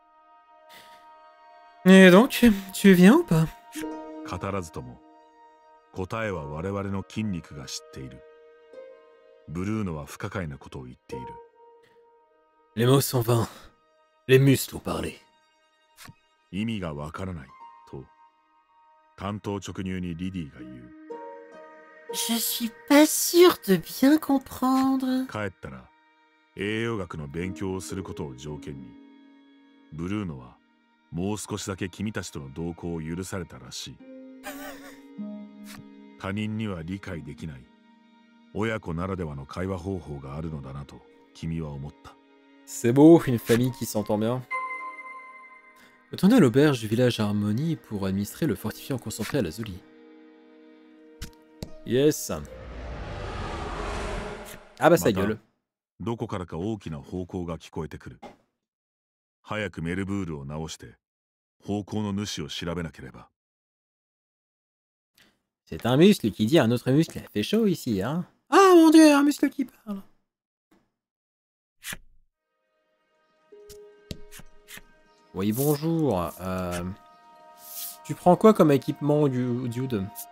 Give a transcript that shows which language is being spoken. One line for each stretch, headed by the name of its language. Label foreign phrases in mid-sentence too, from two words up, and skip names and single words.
French: Et donc, tu viens ou pas?
Japanese: 語らずとも答えは我々の筋肉が知っている。ブルーノは不可解なことを言っている。
French: Les mots sont vains. Les muscles ont parlé.
Japanese: 意味がわからないと単刀直入にリディが言う。
French: Je suis pas sûre de bien comprendre.
Japanese: 帰ったら栄養学の勉強をすることを条件にブルーノはもう少しだけ君たちとの同行を許されたらしい。他人には理解できない親子ならではの会話方法があるのだなと君は思った。
French: C'est beau, une famille qui s'entend bien. Retournez à l'auberge du village Harmonie pour administrer le fortifiant concentré à la Zoli. Yes. Ah bah ça gueule.
Japanese: どこからか大きな方向が聞こえてくる。早くメルブールを直して方向の主を調べなければ。
French: C'est un muscle qui dit à un autre muscle. Il fait chaud ici, hein. Ah mon dieu, un muscle qui parle. Oui, bonjour. Tu prends quoi comme équipement, Dude?